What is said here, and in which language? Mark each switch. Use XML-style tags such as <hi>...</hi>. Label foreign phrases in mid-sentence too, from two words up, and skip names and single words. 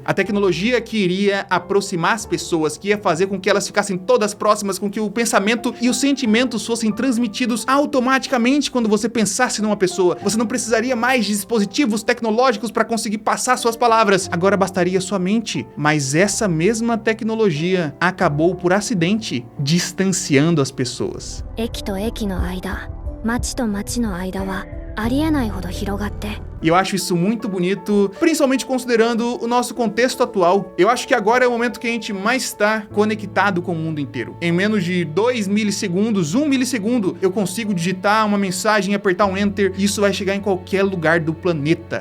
<pt>A tecnologia que iria aproximar as pessoas, que ia fazer com que elas ficassem todas próximas, com que o pensamento e os sentimentos fossem transmitidos automaticamente quando você pensasse numa pessoa. Você não precisaria mais de dispositivos tecnológicos para conseguir passar suas palavras. Agora bastaria sua mente. Mas essa mesma tecnologia acabou por acidente distanciando as pessoas.</pt> <ja>駅と駅の間、町と町の間はありえないほど広がって。</ja> <pt>E eu acho isso muito bonito, principalmente considerando o nosso contexto atual. Eu acho que agora é o momento que a gente mais está conectado com o mundo inteiro. Em menos de 2 milissegundos, 1 milissegundo, eu consigo digitar uma mensagem, apertar um enter e isso vai chegar em qualquer lugar do planeta.</pt>